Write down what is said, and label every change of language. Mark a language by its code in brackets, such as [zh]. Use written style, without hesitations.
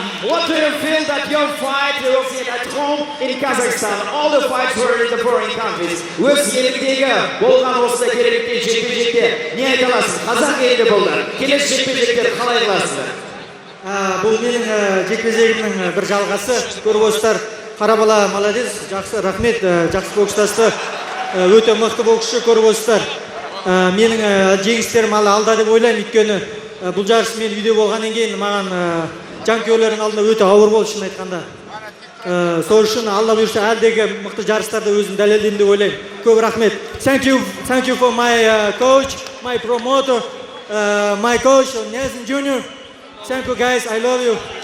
[en] What do you feel that your fight you will see at home in Kazakhstan? All the fights were in the foreign countries. [kk] Өз еліңдегі болған осы керекті жекпе-жекте не айта аласыз? Қазақ елі болды. Келесі жекпе-жектер қалай қыласыздар? Бұл менің жекпе-жегімнің бір жалғасы. Көріп отырсыздар, қара бала молодец, жақсы, рахмет, жақсы бокстасты. Өте мықты боксшы көріп отырсыздар. Менің жеңістерім алда деп ойлаймын, өйткені бұл жарыс мен үйде болғаннан кейін маған жанкүйерлердің алдында өте ауыр болды, шын айтқанда. Сол үшін алла бұйырса әлдегі мықты жарыстарда өзім дәлелдеймін деп ойлаймын. Көп рахмет. [en] Thank you for my coach, my promoter, my coach Nelson Jr. Thank you guys, I love you.